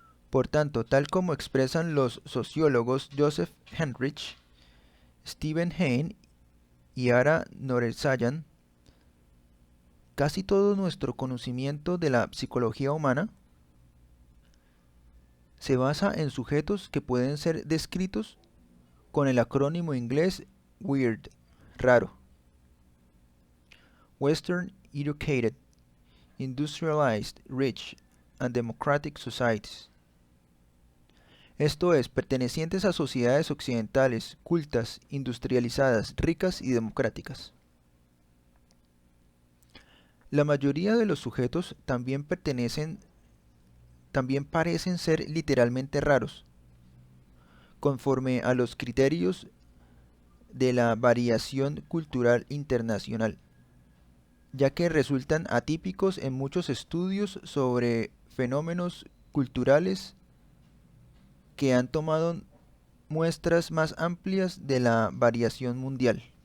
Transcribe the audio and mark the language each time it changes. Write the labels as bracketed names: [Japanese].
[Spanish] Por tanto, tal como expresan los sociólogos Joseph Henrich, Stephen Hahn y Ara Norensayan, casi todo nuestro conocimiento de la psicología humana se basa en sujetos que pueden ser descritos con el acrónimo inglés WEIRD, raro. [English] Western Educated, Industrialized, Rich and Democratic Societies. [Spanish] Esto es, pertenecientes a sociedades occidentales, cultas, industrializadas, ricas y democráticas. La mayoría de los sujetos también parecen ser literalmente raros, conforme a los criterios de la variación cultural internacional, ya que resultan atípicos en muchos estudios sobre fenómenos culturales que han tomado muestras más amplias de la variación mundial.